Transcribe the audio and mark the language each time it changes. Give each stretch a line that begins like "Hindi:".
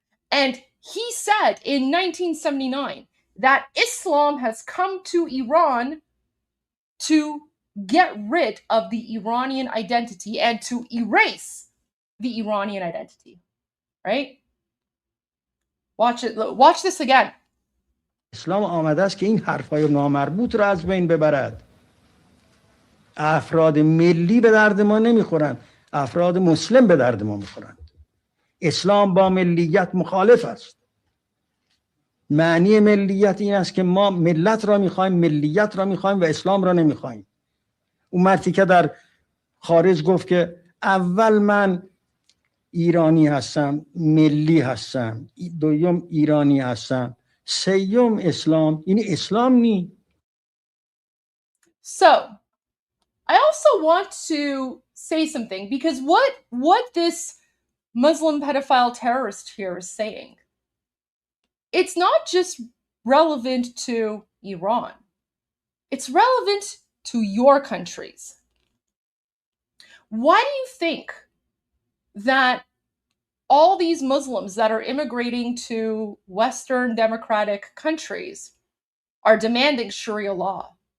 English: And he said in 1979 that Islam has come to Iran to get rid of the Iranian identity and to erase the Iranian identity. Right? Watch it. Watch this again.
Persian: اسلام آمده است که این حرفای نامربوط رو از بین ببرد. افراد ملی به درد ما نمیخورند، افراد مسلم به درد ما میخورند. اسلام با ملیت مخالف است. معنی ملیت این است که ما ملت را میخوایم، ملیت را میخوایم و اسلام را نمیخوایم. اون مردی که در خارج گفت که اول من ایرانی هستم، ملی هستم، دوم ایرانی هستم، سیوم اسلام، این اسلام نی.
English: So, I also want to say something, because what this Muslim pedophile terrorist here is saying, it's not just relevant to Iran. It's relevant to your countries. Why do you think that all these Muslims that are immigrating to Western democratic countries are demanding Sharia law?